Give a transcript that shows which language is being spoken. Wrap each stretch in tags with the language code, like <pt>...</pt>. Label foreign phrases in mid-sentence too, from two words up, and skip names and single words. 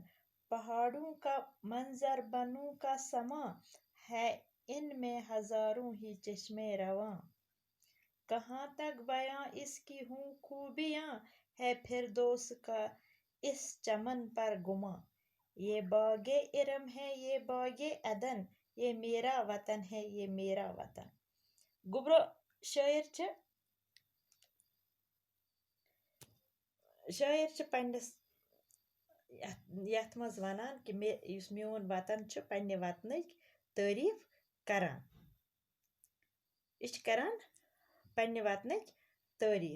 <hi>पहाड़ों का मंजर बनों का समा है, इनमें हजारों ही चश्मे रवां। कहाँ तक बयां इसकी हूँ खूबियाँ, है फिरदौस का इस चमन पर गुमा। ये बागे इरम है ये बागे अदन, ये मेरा वतन है ये मेरा वतन।</hi> <ks>गुब्रो शायर छ पन्निस यथ मज वनान कि युस म्योन वतन छ पन्ने वतनक तारीफ करान। करान पन्ने वतनक तारीफ।</ks>